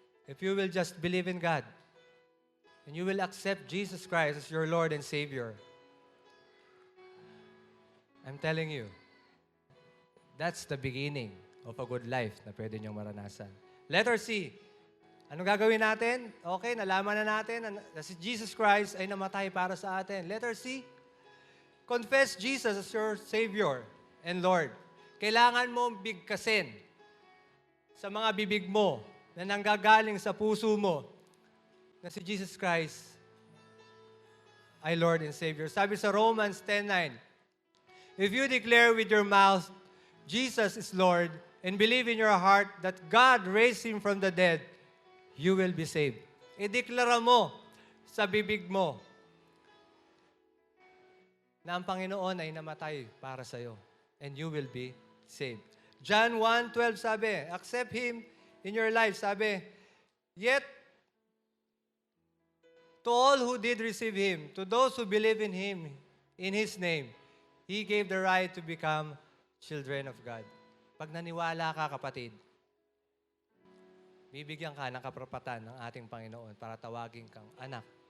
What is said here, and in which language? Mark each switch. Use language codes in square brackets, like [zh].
[en] If you will just believe in God, and you will accept Jesus Christ as your Lord and Savior, I'm telling you, that's the beginning of a good life [tl] na pwede niyong maranasan. Letter C, anong gagawin natin? Okay, nalaman na natin na si Jesus Christ ay namatay para sa atin. [en] Letter C, confess Jesus as your Savior and Lord. [tl] Kailangan mong bigkasin sa mga bibig mo na nanggagaling sa puso mo na si Jesus Christ ay [en] Lord and Savior. [tl] Sabi sa [en] Romans 10:9, "If you declare with your mouth, Jesus is Lord, and believe in your heart that God raised Him from the dead, you will be saved." [tl] Ideklara mo sa bibig mo na ang Panginoon ay namatay para sa iyo, [en] and you will be saved. John 1:12 sabi, accept Him in your life. Sabi, yet to all who did receive Him, to those who believe in Him, in His name, He gave the right to become children of God. [tl] Pag naniwala ka, kapatid, bibigyan ka ng kaparapatan ng ating Panginoon para tawagin kang anak.